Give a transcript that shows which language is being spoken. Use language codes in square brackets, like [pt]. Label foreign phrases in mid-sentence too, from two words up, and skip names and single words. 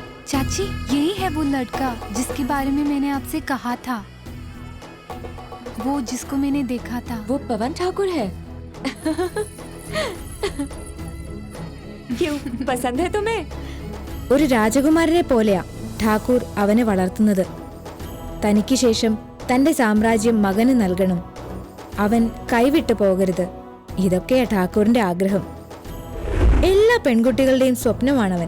[hi] चाची, यही है वो लड़का जिसके बारे में मैंने आपसे कहा था, वो जिसको मैंने देखा था। वो पवन ठाकुर है। क्यों, पसंद है तुम्हें? [ml] ഒരു രാജകുമാരനെ പോലെയാ ഠാക്കൂർ അവനെ വളർത്തുന്നത്. തനിക്ക് ശേഷം തന്റെ സാമ്രാജ്യം മകന് നൽകണം, അവൻ കൈവിട്ടു പോകരുത്. ഇതൊക്കെയാ ഠാക്കൂറിന്റെ ആഗ്രഹം. എല്ലാ പെൺകുട്ടികളുടെയും സ്വപ്നമാണവൻ.